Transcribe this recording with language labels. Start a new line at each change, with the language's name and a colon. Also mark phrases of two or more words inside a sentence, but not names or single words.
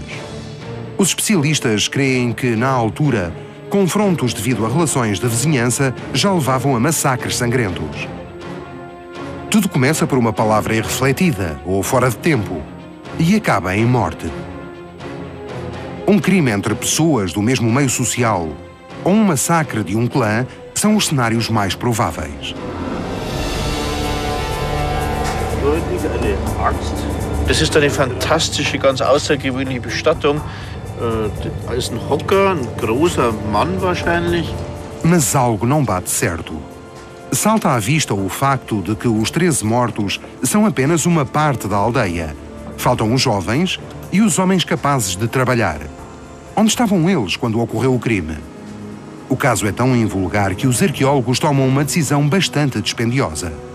Portuguese: Os especialistas creem que, na altura, confrontos devido a relações de vizinhança já levavam a massacres sangrentos. Tudo começa por uma palavra irrefletida ou fora de tempo e acaba em morte. Um crime entre pessoas do mesmo meio social ou um massacre de um clã são os cenários mais prováveis.
German: Das ist eine fantastische, ganz außergewöhnliche Bestattung. Da ist ein Hocker, ein großer Mann wahrscheinlich.
Portuguese: Mas algo não bate certo. Salta à vista o facto de que os 13 mortos são apenas uma parte da aldeia. Faltam os jovens e os homens capazes de trabalhar. Onde estavam eles quando ocorreu o crime? O caso é tão invulgar que os arqueólogos tomam uma decisão bastante dispendiosa.